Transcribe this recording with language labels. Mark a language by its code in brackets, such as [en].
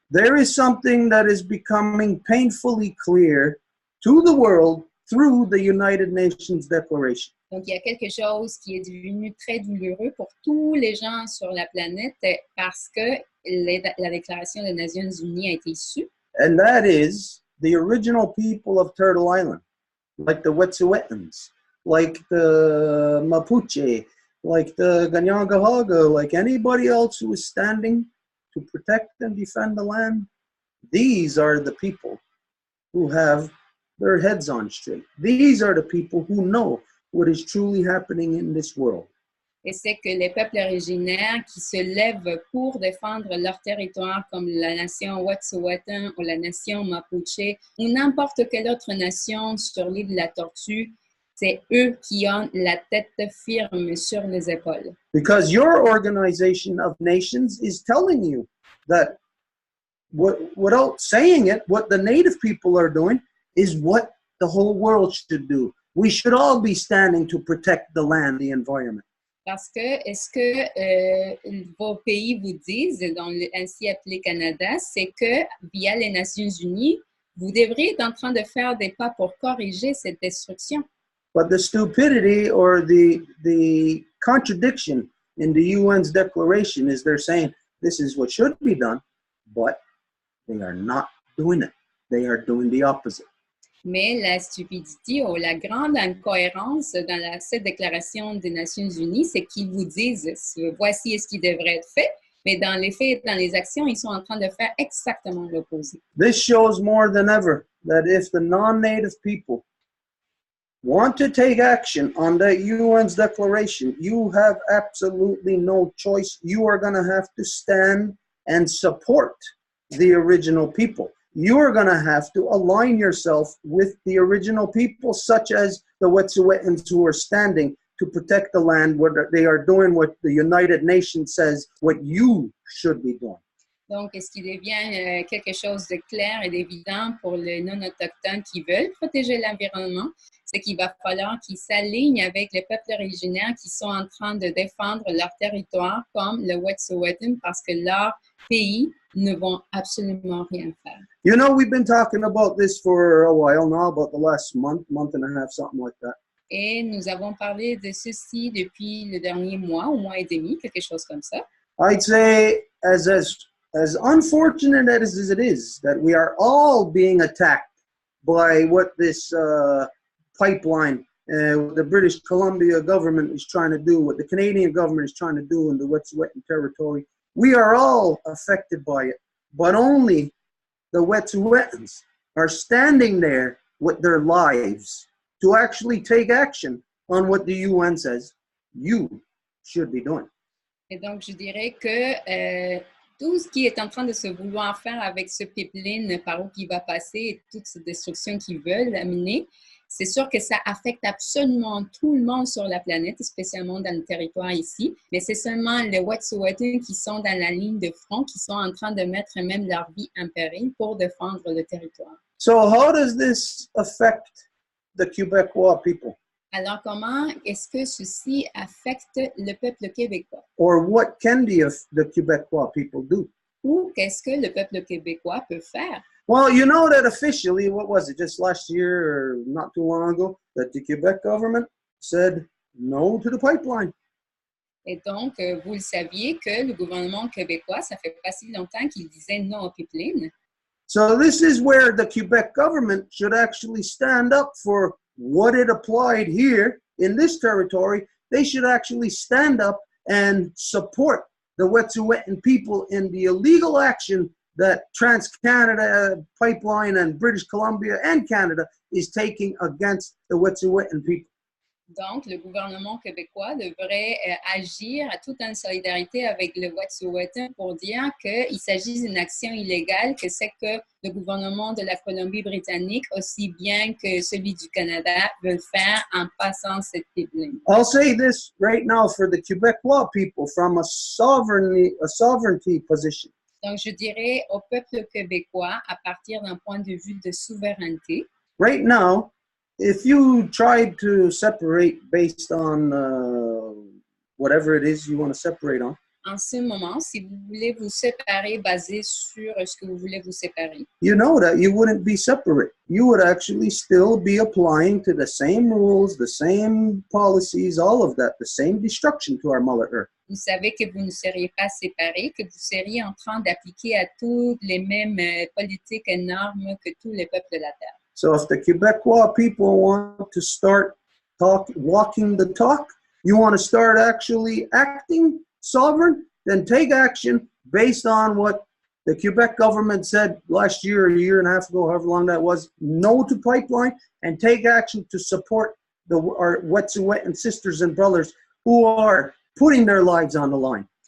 [en] There is something that is becoming painfully clear to the world through the United Nations Declaration. [fr] Donc, il y a quelque chose qui est devenu très douloureux pour tous les gens sur la planète parce que la Déclaration des Nations Unies a été issue. [en] And that is the original people of Turtle Island, like the Wet'suwet'ens, like the Mapuche, like the Ganyangahaga, like anybody else who is standing to protect and defend the land. These are the people who have their heads on straight. These are the people who know what is truly happening in this world. [fr] Et c'est que les peuples originaires qui se lèvent pour défendre leur territoire, comme la nation Wet'suwet'en ou la nation Mapuche, ou n'importe quelle autre nation sur l'île de la Tortue, c'est eux qui ont la tête firme sur les épaules. [en] Because your organization of nations is telling you that without saying it, what the native people are doing is what the whole world should do. We should all be standing to protect the land, the environment. [fr] Parce que, est-ce que vos pays vous disent, ainsi appelé Canada, c'est que via les Nations Unies, vous devriez être en train de faire des pas pour corriger cette destruction. [en] But the stupidity or the contradiction in the UN's declaration is they're saying this is what should be done, but they are not doing it. They are doing the opposite. [fr] Mais la stupidité ou la grande incohérence dans cette déclaration des Nations Unies, c'est qu'ils vous disent voici ce qui devrait être fait, mais dans les faits, dans les actions, ils sont en train de faire exactement l'opposé. [en] This shows more than ever that if the non-native people want to take action on the UN's declaration, you have absolutely no choice. You are going to have to stand and support the original people. You are going to have to align yourself with the original people, such as the Wet'suwet'ens who are standing to protect the land, where they are doing what the United Nations says, what you should be doing. [fr] Donc, ce qui devient quelque chose de clair et d'évident pour les non-autochtones qui veulent protéger l'environnement, c'est qu'il va falloir qu'ils s'alignent avec les peuples originaires qui sont en train de défendre leur territoire, comme le Wet'suwet'en, parce que leur pays ne vont absolument rien faire. [en] You know, we've been talking about this for a while now, about the last month and a half, something like that. [fr] Et nous avons parlé de ceci depuis le dernier mois, ou mois et demi, quelque chose comme ça. [en] I'd say, as unfortunate as it is, that we are all being attacked by what this pipeline, the British Columbia government is trying to do, what the Canadian government is trying to do in the Wet'suwet'en territory. We are all affected by it, but only the Wet'suwet'ens are standing there with their lives to actually take action on what the UN says you should be doing. [fr] Et donc, je dirais que tout ce qui est en train de se vouloir faire avec ce pipeline, par où il va passer, et toute cette destruction qu'ils veulent amener, c'est sûr que ça affecte absolument tout le monde sur la planète, spécialement dans le territoire ici. Mais c'est seulement les Wet'suwet'en qui sont dans la ligne de front, qui sont en train de mettre même leur vie en péril pour défendre le territoire. [en] So how does this affect the Quebecois people? [fr] Alors, comment est-ce que ceci affecte le peuple québécois? [en] Or what can the Quebecois people do? [fr] Ou qu'est-ce que le peuple québécois peut faire? [en] Well, you know that officially, what was it, just last year or not too long ago, that the Quebec government said no to the pipeline. [fr] Et donc, vous le saviez que le gouvernement québécois, ça fait pas si longtemps qu'il disait non au pipeline. [en] So this is where the Quebec government should actually stand up for what it applied here in this territory. They should actually stand up and support the Wet'suwet'en people in the illegal action that Trans-Canada Pipeline and British Columbia and Canada is taking against the Wet'suwet'en people. [fr] Donc, le gouvernement québécois devrait agir tout en solidarité avec le Wet'suwet'en pour dire qu'il s'agit d'une action illégale, que c'est que le gouvernement de la Colombie-Britannique, aussi bien que celui du Canada, veut faire en passant cette pipeline. [en] I'll say this right now for the Quebecois people from a sovereignty position. [fr] Donc, je dirais au peuple québécois, à partir d'un point de vue de souveraineté. [en] Right now, if you tried to separate based on whatever it is you want to separate on, [fr] En ce moment, si vous voulez vous séparer basé sur ce que vous voulez vous séparer, [en] you know that you wouldn't be separate. You would actually still be applying to the same rules, the same policies, all of that, the same destruction to our Mother Earth. [fr] vous savez que vous ne seriez pas séparés, que vous seriez en train d'appliquer à toutes les mêmes politiques et normes que tous les peuples de la Terre. [en] So if the Quebecois people want to start walking the talk, you want to start actually acting sovereign, then take action based on what the Quebec government said last year, a year and a half ago, however long that was, no to pipeline, and take action to support our Wet'suwet'en sisters and brothers who are putting their lives on the line.